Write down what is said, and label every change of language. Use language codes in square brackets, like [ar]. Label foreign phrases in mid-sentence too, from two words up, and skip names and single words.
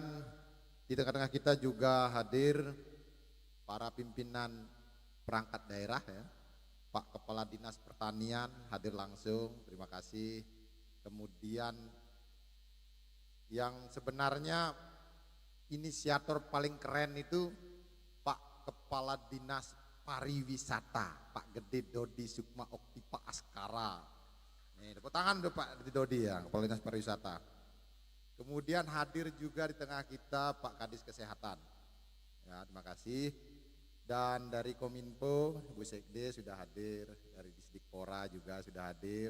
[id] Kemudian Di tengah-tengah kita juga hadir para pimpinan perangkat daerah ya. Pak Kepala Dinas Pertanian hadir langsung, terima kasih. Kemudian yang sebenarnya inisiator paling keren itu Pak Kepala Dinas Pariwisata, Pak Gede Dodi Sukma Oktipa Askara. Nih, tepuk tangan tuh Pak Gede Dodi ya, Kepala Dinas Pariwisata. Kemudian hadir juga di tengah kita Pak Kadis Kesehatan. Ya, terima kasih. Dan dari Kominfo, Bu Sekde sudah hadir, dari Disdikpora juga sudah hadir.